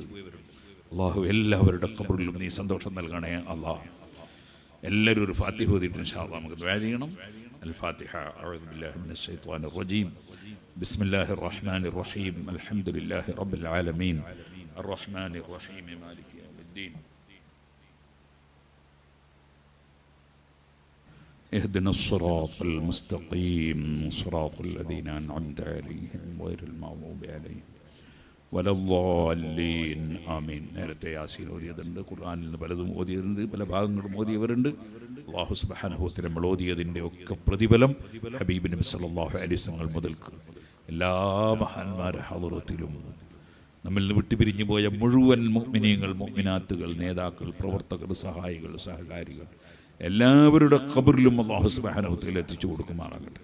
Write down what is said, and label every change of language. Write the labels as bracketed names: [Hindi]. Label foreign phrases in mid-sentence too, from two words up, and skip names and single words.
[Malayalam] അല്ലാഹു എല്ലാവരുടെ ഖബറിലും നീ സന്തോഷം നൽകണേ അല്ലാഹ്. എല്ലാവരും ഒരു ഫാത്തിഹ ഓതിയിട്ട് [Arabic] إن شاء الله [Malayalam] നമുക്ക് ദുആ ചെയ്യണം. [Arabic] الفاتحة. أعوذ بالله من الشيطان الرجيم. بسم الله الرحمن الرحيم. الحمد لله رب العالمين الرحمن الرحيم مالك يوم الدين. اهدنا الصراط المستقيم صراط الذين أنعمت عليهم غير المغضوب عليهم ولا الضالين آمين. [Malayalam] നേരത്തെ യാസീൻ ഓതിയതുണ്ട്, ഖുർആനിൽ നിന്ന് പലതും ഓതിയതുണ്ട്, പല ഭാഗങ്ങളും ഓതിയവരുണ്ട്. [Arabic] الله سبحانه وتعالى [Malayalam] നമ്മൾ ഓതിയതിൻ്റെ ഒക്കെ പ്രതിഫലം ഹബീബ് നബി [Arabic] صلى الله عليه وسلم [Malayalam] മുതൽക്ക് എല്ലാ മഹാന്മാരുടെ ഹളറത്തിലും നമ്മിൽ നിന്ന് വിട്ടുപിരിഞ്ഞു പോയ മുഴുവൻ മുഅ്മിനീങ്ങൾ മുഅ്മിനാത്തുകൾ, നേതാക്കൾ, പ്രവർത്തകർ, സഹായികൾ, സഹകാരികൾ എല്ലാവരുടെ ഖബറിലും [Arabic] الله سبحانه وتعالى [Malayalam] എത്തിച്ചു കൊടുക്കുമാറാകട്ടെ.